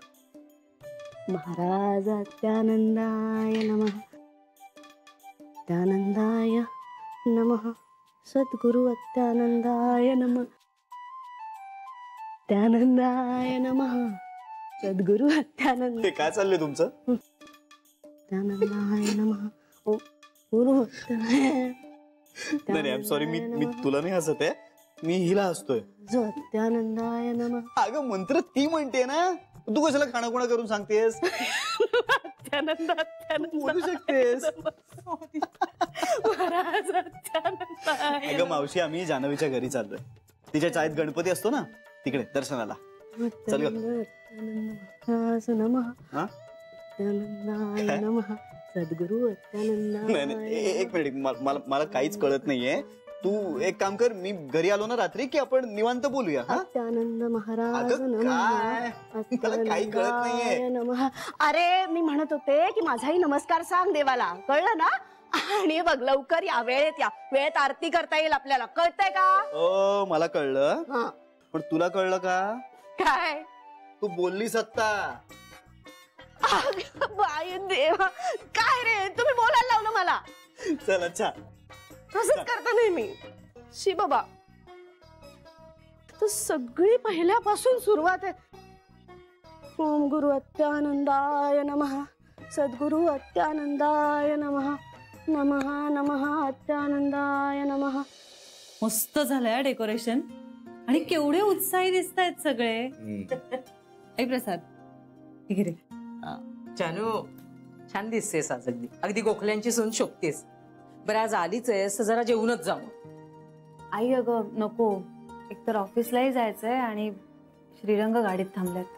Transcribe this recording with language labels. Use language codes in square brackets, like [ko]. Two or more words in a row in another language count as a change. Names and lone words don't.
[sa] महाराज अत्यानंदाय नमः. अत्यानंदाय नमः. सद्गुरु अत्यानंदाय नमः. अत्यानंदाय नमः. सद्गुरु अत्यानंद. [mr] काय चाललंय तुमचं? [sa] अत्यानंदाय नमः. ओ गुरु [mr] नाही, [en] I am sorry, [mr] मी तुला नाही हसत आहे, मी हिला हसतोय. [sa] अत्यानंदाय नमः. [mr] अगं मंत्र ती म्हणते ना, तू कशाला खाणाखुणा करून सांगतेस? अत्यानंद अत्यानंद बोलू शकतेस. [sa] महाराज अत्यानंदाय. [mr] अगं मावशी, आम्ही जान्हवीच्या घरी चाललोय. तिच्या चाळीत गणपती असतो ना, तिकडे दर्शनाला. चल ग. [sa] महाराज नमः. [mr] हा, [sa] अत्यानंदाय नमः. सद्गुरु अत्यानंदाय. [mr] नाही, एक मिनिट, मला काहीच कळत नाहीये. तू एक काम कर, मी घरी आलो ना रात्री की आपण निवांत बोलूया. अत्यानंद महाराज अगं काय, मला काही कळत नाहीये. [sa] नमः. [mr] अरे मी म्हणत होते की माझाही नमस्कार सांग देवाला, कळलं ना? आणि बघ, लवकर या, वेळेत या, वेळेत आरती करता येईल आपल्याला, कळतंय का? ओ, मला कळलं, पण तुला कळलं का? काय? तू बोललीस आत्ता. बाई देवा, काय रे, तुम्ही बोलायला लावलं मला. चल, अच्छा, असंच करता नेहमी. शी बाबा, तर सगळी पहिल्यापासून सुरुवात आहे. [sa] ओम गुरु अत्यानंदाय नमः, सद्गुरु अत्यानंदाय नमः, नमः नमः अत्यानंदाय नमः. [mr] मस्त झालंय डेकोरेशन आणि केवढे उत्साही दिसत आहेत सगळे. ऐ प्रसाद, हे घे रे. जानू, छान दिसतेस आज अगदी. अगदी गोखल्यांची सून शोभतेस. बरं आज आलीच आहेस तर जरा जेवूनच जाऊ. आई अगं नको, एकतर ऑफिसलाही जायचंय आणि श्रीरंग गाडीत थांबल्यात.